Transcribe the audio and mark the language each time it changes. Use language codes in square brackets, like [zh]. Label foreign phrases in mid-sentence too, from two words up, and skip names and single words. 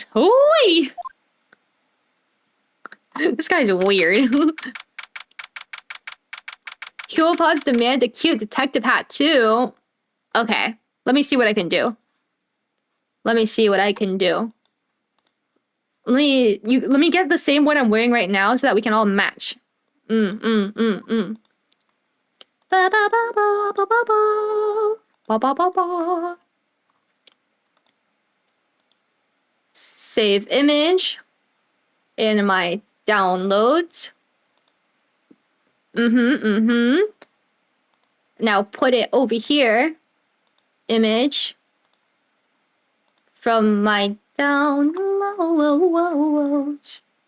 [en] Hooey! This guy's weird. Kiwopods demand a cute detective hat too. Okay, let me see what I can do. Let me get the same one I'm wearing right now so that we can all match. Ba ba ba ba ba ba ba ba ba ba. Save image in my downloads. Now put it over here. Image from my downloads.